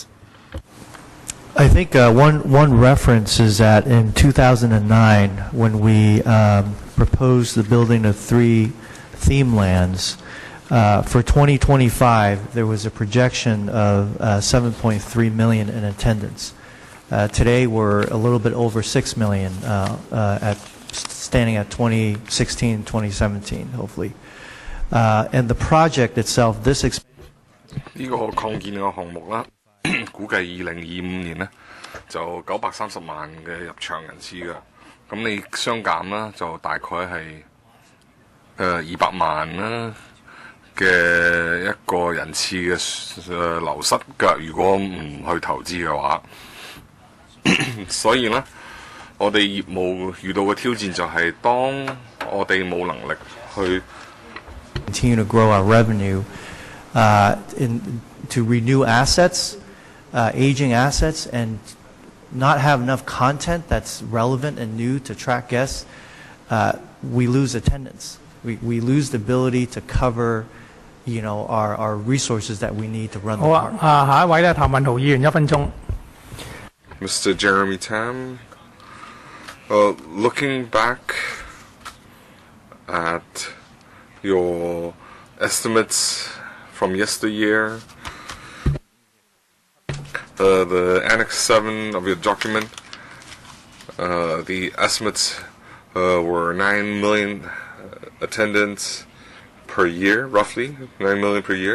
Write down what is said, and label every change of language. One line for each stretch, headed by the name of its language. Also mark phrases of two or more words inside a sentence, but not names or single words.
English: I think one reference is that in 2009, when we proposed the building of 3 theme lands, For 2025, there was a projection of 7.3 million in attendance. Today, we're a little bit over 6 million, standing at 2016, 2017, hopefully. And the project itself, this expansion.
Cantonese: 呢個擴建嘅項目啦，估計2025年呢就930萬嘅入場人次嘅，咁你相減啦，就大概係200萬啦嘅一個人次嘅流失嘅，如果唔去投資嘅話，所以呢，我哋業務遇到嘅挑戰就係當我哋冇能力去
English: continue to grow our revenue. To renew assets, aging assets, and not have enough content that's relevant and new to attract guests, we lose attendance. We lose the ability to cover, our resources that we need to run the park.
Cantonese: 好啊，下一位咧，譚文豪議員1分鐘。
English: Mr. Jeremy Tam, looking back at your estimates from yesteryear, the Annex 7 of your document, the estimates were 9 million attendance per year, roughly 9 million per year.